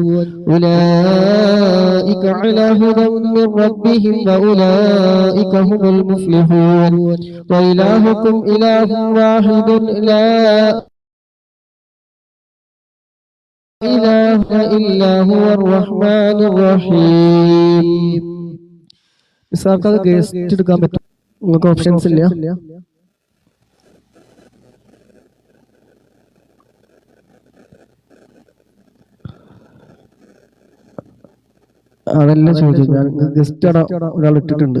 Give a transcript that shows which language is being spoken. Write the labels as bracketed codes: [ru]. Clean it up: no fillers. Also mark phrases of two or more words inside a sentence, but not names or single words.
[ar] أولئك على هدى من ربهم وأولئك هم المفلحون. وإلهكم إله واحد لا إله إلا هو الرحمن الرحيم. [ml] സാർക്ക് അത് ഗസ്റ്റ് എടുക്കാൻ പറ്റും? നിങ്ങൾക്ക് ഓപ്ഷൻസ് ഇല്ല. അതല്ല ചോദിച്ചു. ഞാൻ ഗസ്റ്റ് ഒരാൾ ഇട്ടിട്ടുണ്ട്.